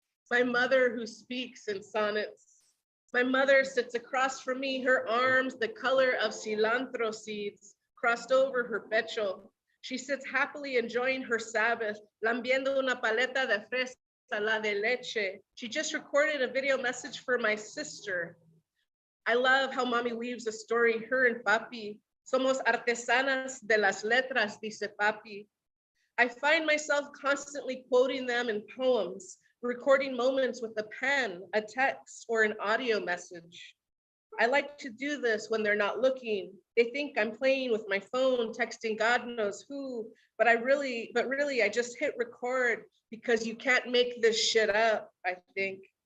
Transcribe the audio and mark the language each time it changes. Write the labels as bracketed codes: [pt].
[en] My mother who speaks in sonnets. My mother sits across from me, her arms, the color of cilantro seeds, crossed over her [es] pecho. [en] She sits happily enjoying her Sabbath, [es] lambiendo una paleta de fresa, la de leche. [en] She just recorded a video message for my sister. I love how mommy weaves a story, her and papi. [es] Somos artesanas de las letras, dice papi. [en] I find myself constantly quoting them in poems, recording moments with a pen, a text, or an audio message. I like to do this when they're not looking. They think I'm playing with my phone, texting God knows who, but really, I just hit record because you can't make this shit up, I think.